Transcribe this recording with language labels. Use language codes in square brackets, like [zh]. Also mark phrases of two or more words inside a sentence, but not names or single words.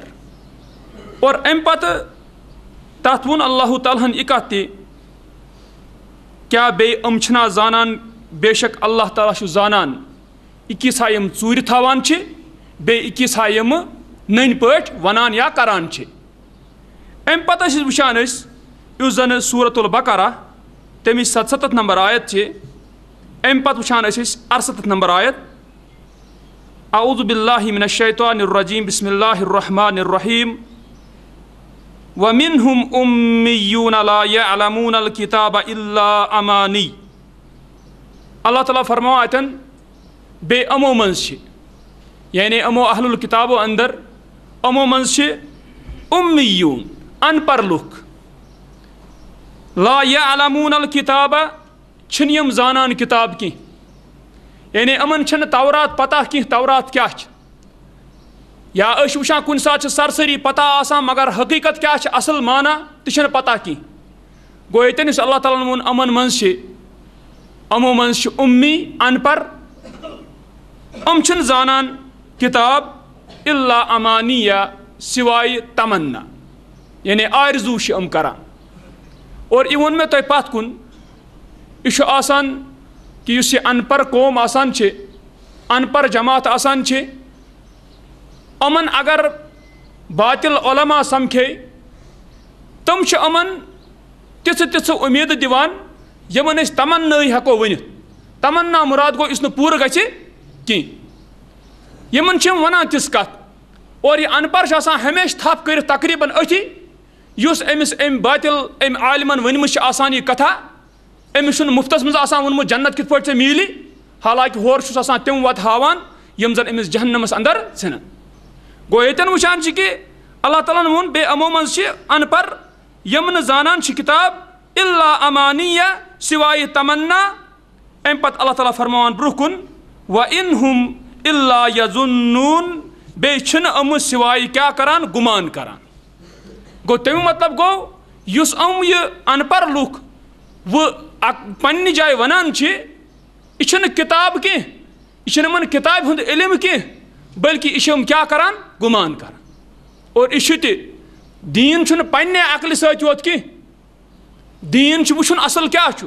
[ks] اور امہِ پتہٕ تتھ ووٚن اللہ تعالیٰ ہن یہِ کتھ تہِ کیٛاہ بیٚیہِ یِم چھِنا زانان بے شک اللہ تعالیٰ چھُ زانان یہِ کیٖژھا یِم ژوٗرِ تھاوان چھِ، بیٚیہِ یہِ کیٖژھا یِمہٕ نٔنۍ پٲٹھۍ ونان یا کران چھِ. امہِ پتہٕ ٲسۍ وٕچھان أسۍ یُس زن سورۃ البقرہ تمِچ 77 نمبر آیت چھِ، امہِ پتہٕ وٕچھان ٲسۍ أسۍ 68 نمبر آیت. [ar] اعوذ باللہ من الشیطان الرجیم بسم اللہ الرحمن الرحیم. وَمِنْهُمْ أُمِّيُّونَ لَا يَعْلَمُونَ الْكِتَابَ إِلَّا أَمَانِي. [ks] اللہ تعالیٰ فرماوان اتٮ۪ن بیٚیہِ یِمو منٛز چھِ، یعنی یِمو اہل الکتابو اندر یِمو منٛز چھِ اُمیوٗن ان پڑھ لُکھ. [ar] لا يَعْلَمُونَ الْكِتَابَ [ks] چھِنہٕ یِم زانان کِتاب کینٛہہ، یعنی یِمن چھنہٕ تورات پتہ کینٛہہ تورات کیٛاہ چھِ. یا أسۍ چھِ وٕچھان کُنہِ ساتہٕ چھِ سرسٔری پتہ آسان مگر حقیٖقت کیٛاہ چھِ اصل مانا تہِ چھنہٕ پتہ کینٛہہ. گوٚو ییٚتٮ۪ن یُس اللہ تعالیٰ ہن ووٚن یِمن منٛز چھِ، یِمو منٛز چھِ اُمی ان پڑھ، یِم چھِنہٕ زانان [ar] کِتاب الا امانیہ [ks] سوائے تمنا، یعنی آرزوٗ چھِ یِم کران. اور یہِ ووٚن مےٚ تۄہہِ پتھ کُن یہِ چھُ آسان کہ یُس یہِ ان پڑھ قوم آسان چھِ، ان پڑھ جماعت آسان چھِ، یِمن اگر باطل علما سمکھے تِم چھِ یِمن تِژھٕ تِژھٕ اُمیٖدٕ دِوان یِمن أسۍ تمنٲے ہٮ۪کو ؤنِتھ. تمنا مُراد گوٚو یُس نہٕ پوٗرٕ گژھِ کینٛہہ. یِمن چھِ یِم ونان تِژھ کتھ. اور یہِ ان پڑھ چھُ آسان ہمیشہِ تھپھ کٔرِتھ تقریٖبن أتھی یُس أمِس أمۍ باطل أمۍ عالمن ؤنمٕژ چھِ آسان یہِ کتھا. أمِس چھُنہٕ مُفتس منٛز آسان ووٚنمُت جنت کِتھ پٲٹھۍ ژےٚ میٖلہِ، حالانکہِ ہورٕ چھُس آسان تِم وتہٕ ہاوان یِم زن أمِس جہنمس اندر ژھٕنن. گوٚو ییٚتٮ۪ن وٕچھان چھِ کہ اللہ تعالیٰ ہن ووٚن بیٚیہِ یِمو منٛز چھِ ان پڑھ یِم نہٕ زانان چھِ [ar] کِتاب الا امانیہ [ks] سوائے تمنا. امہِ پتہٕ اللہ تعالیٰ فرماوان برونٛہہ کُن [ar] وَإِنْ هُمْ إِلَّا يَظُنُّونَ [ks] بیٚیہِ چھِنہٕ یِمہٕ سوائے کیٛاہ کران گُمان کران. گوٚو تمیُک مطلب گوٚو یُس یِم یہِ ان پڑھ لُکھ وۄنۍ پننہِ جایہِ ونان چھِ یہِ چھُنہٕ کِتاب کینٛہہ، یہِ چھُنہٕ یِمن کِتابہِ ہُنٛد علم کینٛہہ بلکہ یہِ چھِ یِم کیٛاہ کران گُمان کران. اور یہِ چھُ تہِ دیٖن چھُنہٕ پننہِ عقلہِ سۭتۍ یوت کینٛہہ، دیٖن چھُ وٕچھُن اصل کیٛاہ چھُ.